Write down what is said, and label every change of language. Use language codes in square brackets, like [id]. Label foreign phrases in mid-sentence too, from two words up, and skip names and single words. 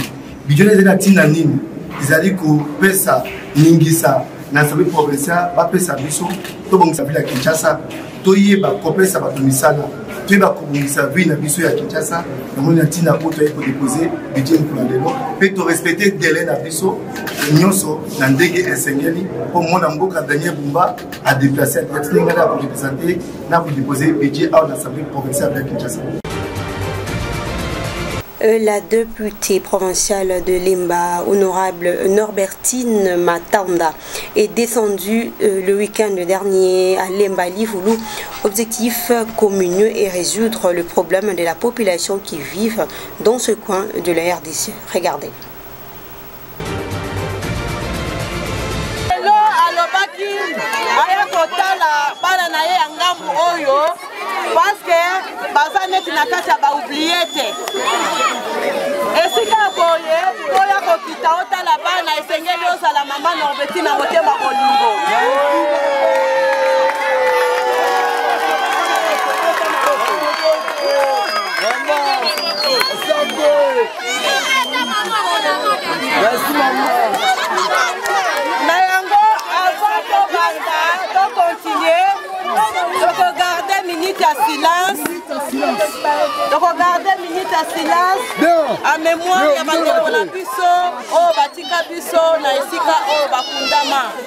[ln] Budget ezali na ntina nini? Ezali kopesa ningisa na [fr] Assemblée provinciale [ln] bapesa biso tobongisa vila Kinshasa toyeba kopesa bato misala toyeba kobongisa vie na biso ya Kinshasa namoni ntina po toyei kodepose budget mokolo lelo mpe torespecte délai na biso nyonso na ndenge esengeli mpo mona mboka Daniel Bumba adeplace atinga na korepresente na kodepose budget awa na [fr] assemblée provinciale [ln] ya Kinshasa. [fr] La députée provinciale de Limba, honorable Norbertine Matanda, est descendue le week-end dernier à Limba Livoulou. Objectif communeux est résoudre le problème de la population qui vit dans ce coin de la RDC. Regardez. Parce que [ln] baza neti na kati ya baoubliete esika boye oya kokita otala bana esengeli ozala mama Norbertine na motema kolingo na yango avant tobanda tocontinue tokogarde minute ya silence tokogarde minute ya silence [fr] en mémoire [ln] ya bandeko na biso oyo batika biso na esika oyo bakundama.